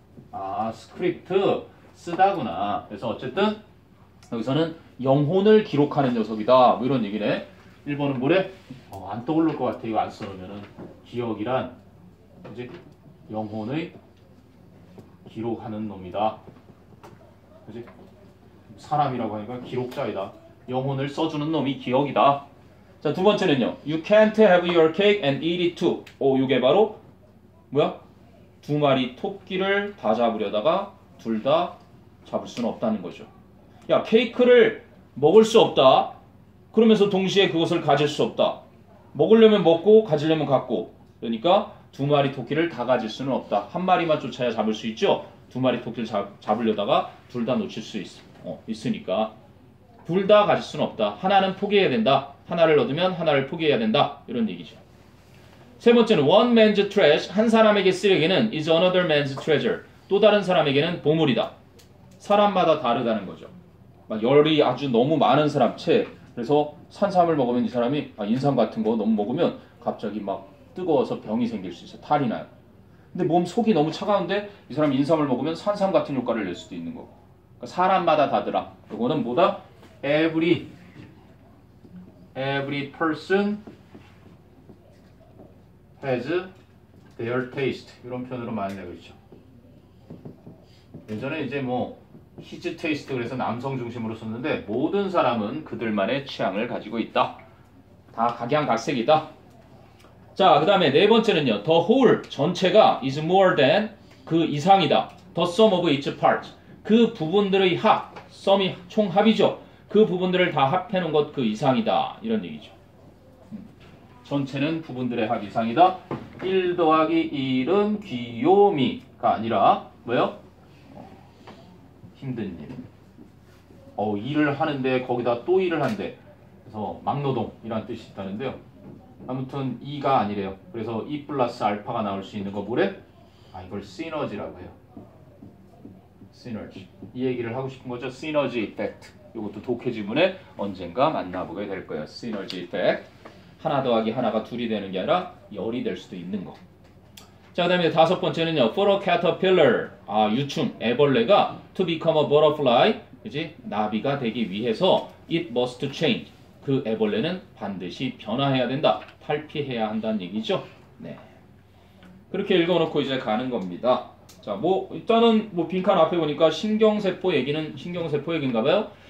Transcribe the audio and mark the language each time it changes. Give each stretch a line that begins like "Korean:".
Korean: 아 스크립트 쓰다구나. 그래서 어쨌든 여기서는 영혼을 기록하는 녀석이다. 뭐 이런 얘기네. 1번은 뭐래? 안 떠오를 것 같아. 이거 안 써놓으면은 기억이란 이제 영혼의 기록하는 놈이다. 그지? 사람이라고 하니까 기록자이다. 영혼을 써주는 놈이 기억이다. 자, 두 번째는요.
English: You can't have your cake and eat it too.
Korean: 이게 바로 뭐야? 두 마리 토끼를 다 잡으려다가 둘 다 잡을 수는 없다는 거죠. 야, 케이크를 먹을 수 없다. 그러면서 동시에 그것을 가질 수 없다. 먹으려면 먹고 가지려면 갖고. 그러니까 두 마리 토끼를 다 가질 수는 없다. 한 마리만 쫓아야 잡을 수 있죠. 두 마리 토끼를 잡으려다가 둘 다 놓칠 수 있으니까 둘 다 가질 수는 없다. 하나는 포기해야 된다. 하나를 얻으면 하나를 포기해야 된다. 이런 얘기죠. 세 번째는
English: one man's trash.
Korean: 한 사람에게 쓰레기는
English: is another man's treasure.
Korean: 또 다른 사람에게는 보물이다. 사람마다 다르다는 거죠. 막 열이 아주 너무 많은 사람 그래서 산삼을 먹으면 이 사람이 인삼 같은 거 너무 먹으면 갑자기 막 뜨거워서 병이 생길 수 있어요. 탈이 나요. 근데 몸 속이 너무 차가운데 이 사람 인삼을 먹으면 산삼 같은 효과를 낼 수도 있는 거고. 그러니까 사람마다 다르다. 이거는 뭐다?
English: Every person has their taste.
Korean: 이런 표현으로 많이 내고 있죠. 예전에 이제 뭐
English: his taste
Korean: 그래서 남성 중심으로 썼는데 모든 사람은 그들만의 취향을 가지고 있다. 다 각양각색이다. 자, 그 다음에 네 번째는요.
English: The whole
Korean: 전체가
English: is more than
Korean: 그 이상이다.
English: The sum of its parts.
Korean: 그 부분들의 합, sum이 총합이죠. 그 부분들을 다 합해놓은 것 그 이상이다. 이런 얘기죠. 전체는 부분들의 합 이상이다. 1 더하기 1은 귀요미가 아니라 뭐요? 힘든 일. 일을 하는데 거기다 또 일을 한대. 그래서 막노동이란 뜻이 있다는데요. 아무튼 2가 아니래요. 그래서 2 플러스 알파가 나올 수 있는 거 뭐래? 이걸 시너지라고 해요. 시너지. 이 얘기를 하고 싶은 거죠. 시너지 이펙트. 이것도 독해 지문에 언젠가 만나보게 될 거예요. 시너지 이펙트. 하나 더하기 하나가 둘이 되는 게 아니라 열이 될 수도 있는 거. 자, 그 다음에 다섯 번째는요.
English: For a caterpillar.
Korean: 유충, 애벌레가
English: to become a butterfly.
Korean: 그지? 나비가 되기 위해서
English: it must change.
Korean: 그 애벌레는 반드시 변화해야 된다. 탈피해야 한다는 얘기죠. 네. 그렇게 읽어놓고 이제 가는 겁니다. 자, 일단은 빈칸 앞에 보니까 신경세포 얘기인가 봐요.